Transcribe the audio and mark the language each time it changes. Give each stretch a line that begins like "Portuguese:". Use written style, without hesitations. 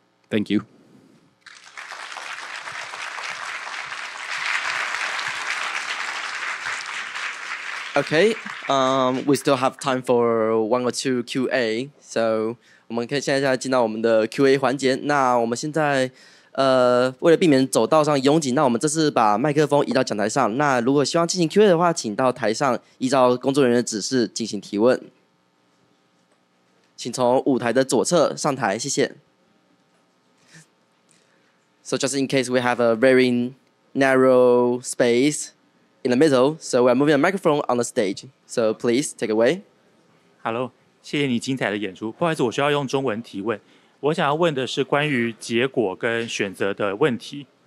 English: Thank you. Okay, we still have time for one or two Q&A, so
Chinese: 我们可以现在进到我们的 Q&A 环节。那我们现在为了避免走道上拥挤，那我们这次把麦克风移到讲台上。那如果希望进行 Q&A 的话，请到台上依照工作人员的指示进行提问。请从舞台的左侧上台，谢谢。
English: So just in case we have a very narrow space in the middle, so we're moving a microphone on the stage. So please take away. Hello,
Chinese: 谢谢你精彩的演出。不好意思，我需要用中文提问。我想要问的是关于结果跟选择的问题。